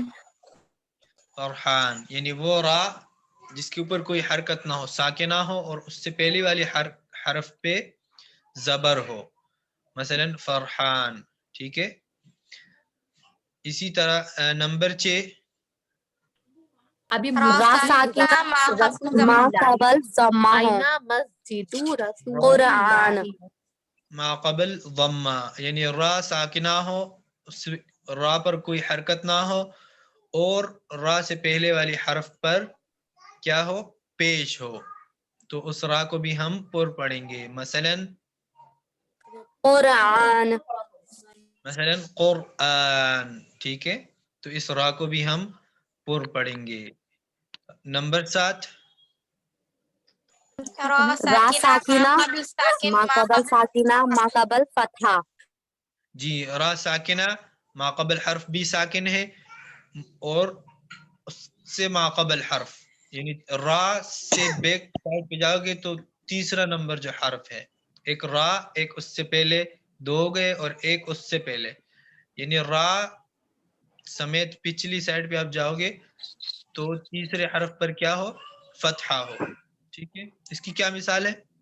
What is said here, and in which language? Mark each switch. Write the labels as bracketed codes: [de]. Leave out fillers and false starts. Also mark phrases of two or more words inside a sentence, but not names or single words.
[ur] فرحان یعنی وہ را جس کے اوپر کوئی حرکت نہ ہو، ساکنہ ہو اور اس سے پہلی والی حرف پہ زبر ہو. مثلا فرحان. ٹھیک ہے. اسی طرح نمبر 6 ابھی را ساکنہ ما قبل ما قبل ضمہ ہو. آئینہ مسجد رسول قرآن. اللہ. ما قبل ضمہ یعنی را ساکنہ ہو، اس را پر کوئی حرکت نہ ہو اور را سے پہلے والی حرف پر کیا ہو؟ پیش ہو. تو اس را کو بھی ہم پر پڑھیں گے. مثلا قرآن. قرآن. ٹھیک ہے. تو اس را کو بھی ہم پر پڑھیں گے. نمبر 7 را ساکنہ ما قبل ساکن ما قبل ساکنہ ما قبل فتحہ. جی را ساکنہ ما قبل حرف بھی ساکن ہے اور اس سے ما قبل حرف یعنی را سے [en] back side [ur] پہ جاؤ گے تو تیسرا نمبر جو حرف ہے، ایک را ایک اس سے پہلے، دو ہو گئے اور ایک اس سے پہلے، یعنی را سمیت پچھلی سائڈ پہ آپ جاؤ گے تو تیسرے حرف پر کیا ہو؟ فتحہ ہو. ٹھیک ہے. اس کی کیا مثال ہے؟